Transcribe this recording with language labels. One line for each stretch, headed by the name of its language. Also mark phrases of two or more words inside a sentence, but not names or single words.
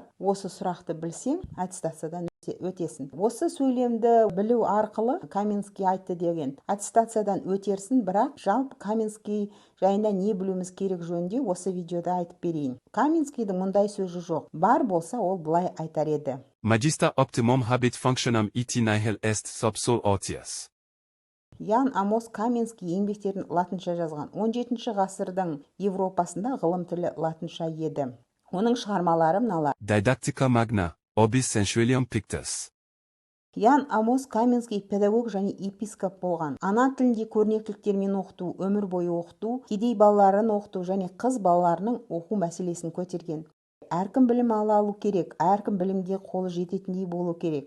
Kazakh: Осы сұрақты білсең, аттестациядан өтесің. Осы сөйлемді білу арқылы Каменский айтты деген. Аттестациядан өтерсің, бірақ жалпы Каменский жайында не білуіміз керек жөнінде осы видеода айтып берейін. Каменскийдің мұндай сөзі жоқ. Бар болса, ол былай айтар еді.
Latin: Magister optimum habet functionam iti nihil est sub sol otius.
Kazakh: Ян Амос Каменский еңбектерін латынша жазған. 17 ғасырдың Европасында ғылым тілі латынша еді. Оның шығармалары мыналар.
Latin: Didactica magna, obis sensualium pictus.
Kazakh: Ян Амос Каменский педагог және епископ болған. Ана тілінде көрнектіліктермен оқыту, өмір бойы оқыту, кедей балаларын оқыту және қыз балаларының оқу мәселесін көтерген. Әркім білім алу керек, әркім білімге қолы жететіндей болу керек.